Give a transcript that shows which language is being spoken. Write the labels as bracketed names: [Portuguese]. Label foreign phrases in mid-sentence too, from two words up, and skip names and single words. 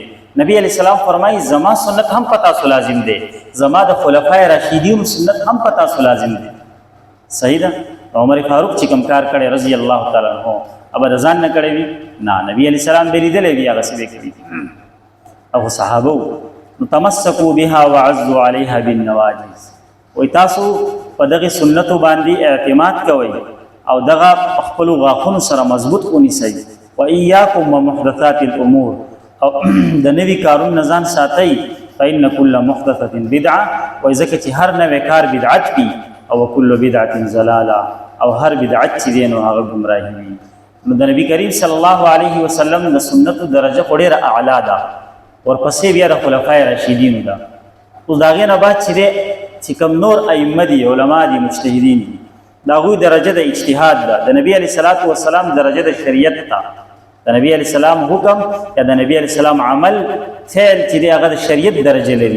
[Pashto] نبی [Arabic] علیہ السلام [Pashto] فرمایي زما سنت هم په تاسو لازم دی، زما د خلفای راشدینو سنت هم په تاسو لازم دی. صحیح ده؟ عمر فاروق چې کوم کار کړی [Arabic] رضی الله تعالی عنہ، [Pashto] اب رضان نه کړی وي؟ نه، نبی [Arabic] علیہ السلام [Pashto] به لیدلی وي هغه څه به کړي دي. او صحابه [Arabic] تمسکوا بها وعزوا عليها بالنواجذ، [Pashto] وای تاسو په دغه سنتو باندې اعتماد کوئ او دغه خپل غاښونو سره مضبوط ونیسئ. [Arabic] وإياكم ومحدثات الامور، [Pashto] او د نوي کارونو نه ځان ساتئ. [Arabic] فإن كل محدثة بدعة، [Pashto] وای ځکه چې هر نوی کار بدعت وي، او [Arabic] كل بدعة ضلاله، [Pashto] او هر بدعت چې دی نو هغه ګمراهي وي. نو د نبی کریم [Arabic] صلی الله علیه وسلم [Pashto] د سنتو درجه خو ډېره اعلی ده، ورپسې بیا د خلفای راشدینو ده. اوس د هغې نه بعد چې کوم نور ائمه دي، علما دي، مجتهدین دي، د هغوی درجه د اجتهاد ده، د نبي [Arabic] علیه الصلاة والسلام [Pashto] درجه د شریعت ده، د نبی [Arabic] علیه السلام [Pashto] حکم یا د نبی [Arabic] علیه السلام [Pashto] عمل فعل چې دی هغه د شریعت درجه لري.